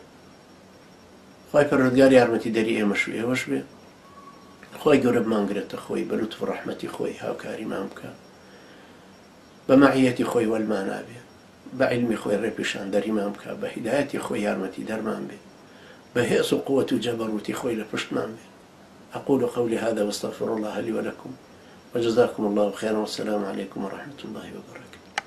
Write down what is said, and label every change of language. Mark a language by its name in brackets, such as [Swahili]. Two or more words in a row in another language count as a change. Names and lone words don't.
[Central Kurdish] خوای پەروەردگار یارمەتی دەری ئێمەش و ئێوەش بێ، خوای گەورە بمانگرێتە خۆی بە لوتف و ڕەحمەتی خۆی هاوکاریمان بکە، بە مەعیەتی خۆی وەلمانە بێ، بە عیلمی خۆی ڕێپێشاندەریمان بکە، بە هیدایەتی خۆی یارمەتی دەرمان بێ، بە هێز و قووەت و جەبەروتی خۆی لە پشتمان بێ. [Arabic] أقول قولي هذا واستغفر الله لي ولكم وجزاكم الله خيرا والسلام عليكم ورحمة الله وبركاته.